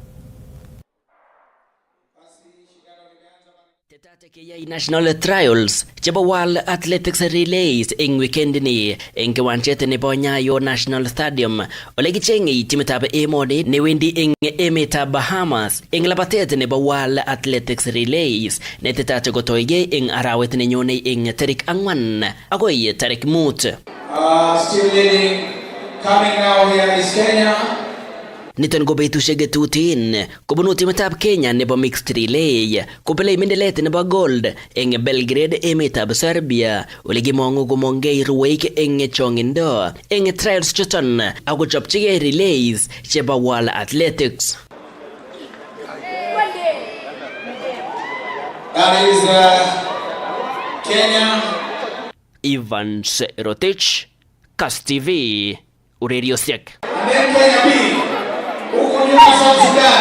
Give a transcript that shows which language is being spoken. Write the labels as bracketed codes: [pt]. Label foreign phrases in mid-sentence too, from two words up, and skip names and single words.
[kln] Keyai national trials chebo World Athletics Relays eng weekend ni eng kiwanjet nebo Nyayo National Stadium ole kichengei timitab emoni newendi eng emetab Bahamas eng labatet nebo World Athletics Relays netetat kotoige eng arawet nenyone eng tarik 4 agoi tarik 5. [en] Still leading, coming now here is Kenya. [kln] Niton ko betusiek tutin kobunu timitab Kenya nebo mixed relay kopelei mendelet nebo gold eng Belgrade emetab Serbia ole kimongu komongei ruweik eng chongindo eng trials chuton ako chopchigei relays chebo World Athletics. [en] That is Kenya. [kln] Evans Rotich, Kass Tv, ureriosiek. [en] And then Kenya B. [sw] Huko nyuma [en] South Sudan.